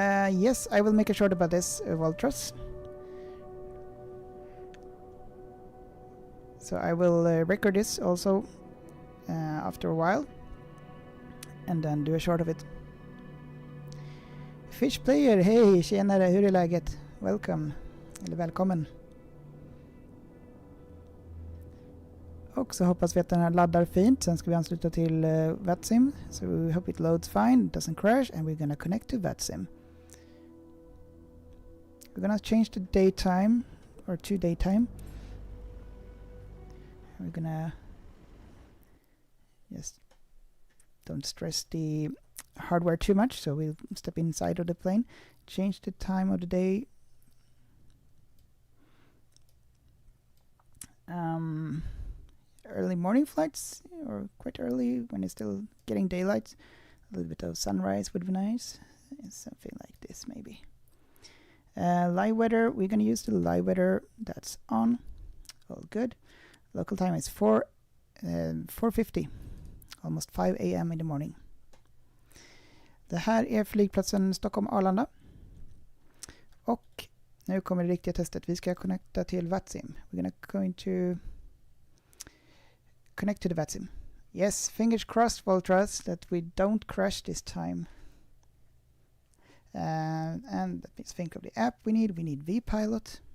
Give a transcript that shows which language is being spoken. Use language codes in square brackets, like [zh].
[en] Yes, I will make a short about this, Voltras. So I will record this also after a while and then do a short of it. [sv] Fish player, hej, tjenare, hur är läget? Welcome, eller välkommen. Och så hoppas vi att den här laddar fint, sen ska vi ansluta till VATSIM. [en] So we hope it loads fine, doesn't crash, and we're gonna connect to VATSIM. We're gonna change the daytime, or to daytime. We're gonna just don't stress the hardware too much, so we'll step inside of the plane, change the time of the day. Early morning flights, or quite early when it's still getting daylight. A little bit of sunrise would be nice. Something like this maybe. Live weather, we're gonna use the live weather, that's on. All good. Local time is 4:50, almost 5 a.m. in the morning. [sv] Det här är flygplatsen Stockholm Arlanda. Och nu kommer det riktiga testet. Vi ska connecta till VATSIM. [en] We're going to connect to the VATSIM. Yes, fingers crossed, Voltras, that we don't crash this time. And that means think of the app we need. We need vPilot.